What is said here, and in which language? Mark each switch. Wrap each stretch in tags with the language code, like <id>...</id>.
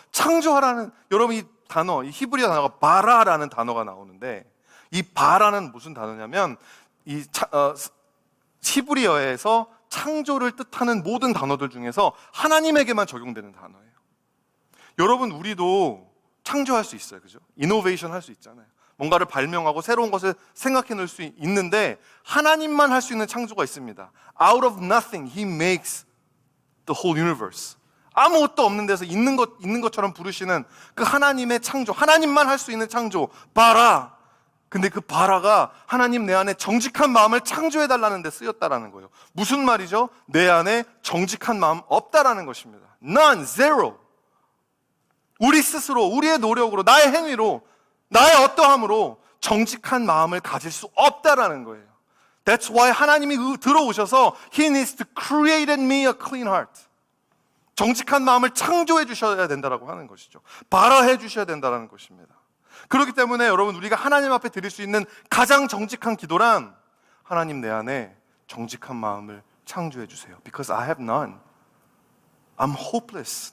<ko>창조하라는, 여러분, 이 단어, 이 히브리어 단어가 바라라는 단어가 나오는데, 이 바라는 무슨 단어냐면 이 히브리어에서 창조를 뜻하는 모든 단어들 중에서 하나님에게만 적용되는 단어예요. 여러분, 우리도 창조할 수 있어요. 그죠? 이노베이션 할 수 있잖아요. 뭔가를 발명하고 새로운 것을 생각해낼 수 있는데 하나님만 할 수 있는 창조가 있습니다.</ko> <en>Out of nothing, He makes the whole universe.</en> <ko>아무것도 없는 데서 있는 것처럼 부르시는 그 하나님의 창조, 하나님만 할 수 있는 창조, 바라. 근데 그 바라가 하나님 내 안에 정직한 마음을 창조해달라는 데 쓰였다라는 거예요. 무슨 말이죠? 내 안에 정직한 마음 없다라는 것입니다.</ko> <en>None, zero.</en> <ko>우리 스스로, 우리의 노력으로, 나의 행위로, 나의 어떠함으로 정직한 마음을 가질 수 없다라는 거예요.</ko> <en>That's why</en> <ko>하나님이 들어오셔서</ko> <en>He needs to create in me a clean heart.</en> <ko>정직한 마음을 창조해 주셔야 된다라고 하는 것이죠. 발화해 주셔야 된다라는 것입니다. 그렇기 때문에 여러분, 우리가 하나님 앞에 드릴 수 있는 가장 정직한 기도란, 하나님 내 안에 정직한 마음을 창조해 주세요.</ko> <en>Because I have none. I'm hopeless.</en>